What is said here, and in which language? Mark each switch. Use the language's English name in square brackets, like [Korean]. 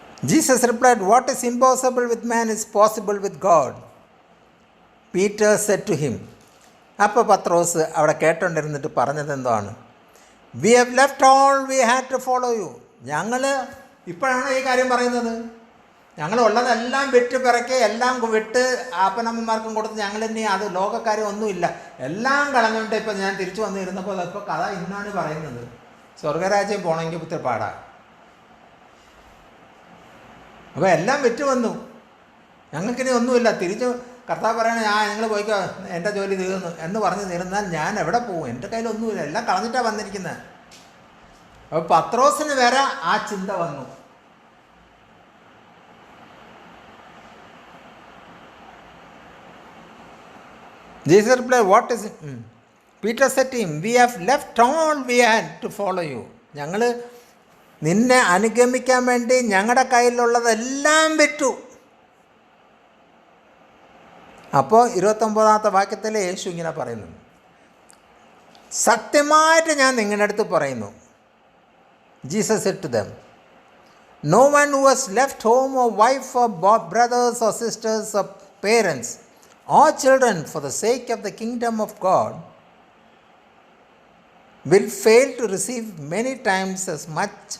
[English] Jesus replied, what is impossible with man is possible with God. Peter said to him. [Malayalam] അപ്പോൾ പത്രോസ് അവിടെ കേട്ടോണ്ടിരുന്നിട്ട് പറഞ്ഞത് എന്താണ്? [English] We have left all we had to follow you. [Malayalam] ഞങ്ങൾ ഇപ്പോഴാണ് ഈ കാര്യം പറയുന്നത്. ഞങ്ങൾ ഉള്ളതെല്ലാം വിറ്റ് പിറക്കി എല്ലാം വിട്ട് അപ്പനമ്മമാർക്കും കൊടുത്ത് ഞങ്ങൾ ഇനി അത് ലോകക്കാര്യം ഒന്നുമില്ല എല്ലാം കളഞ്ഞുകൊണ്ട് ഇപ്പം ഞാൻ തിരിച്ചു വന്നിരുന്നപ്പോൾ അതിപ്പോൾ കഥ ഇന്നാണ് പറയുന്നത്. സ്വർഗരാജ്യം പോകണമെങ്കിൽ ഇത്തിരി പാടാ. അപ്പോൾ എല്ലാം വിറ്റ് വന്നു, ഞങ്ങൾക്കിനി ഒന്നുമില്ല. തിരിച്ച് കർത്താവ് പറയണേ നിങ്ങൾ പോയിക്കോ, എൻ്റെ ജോലി തീർന്നു എന്ന് പറഞ്ഞ് നിരുന്നാൽ ഞാൻ എവിടെ പോകും? എൻ്റെ കയ്യിലൊന്നുമില്ല, എല്ലാം കളഞ്ഞിട്ടാണ് വന്നിരിക്കുന്നത്. അപ്പോൾ പത്രോസിന് വരെ ആ ചിന്ത വന്നു. [English] Jesus replied, what is it? Peter said to him, we have left all we had to follow you. [Malayalam] ഞങ്ങൾ നിന്നെ അനുഗമിക്കാൻ വേണ്ടി ഞങ്ങളുടെ കയ്യിലുള്ളതെല്ലാം വിറ്റു. അപ്പോൾ 29 വാക്യത്തിൽ യേശു ഇങ്ങനെ പറയുന്നു, സത്യമായിട്ട് ഞാൻ നിങ്ങളുടെ അടുത്ത് പറയുന്നു, [English] Jesus said to them, no one who has left home or wife or brothers or sisters or parents or children for the sake of the kingdom of God will fail to receive many times as much.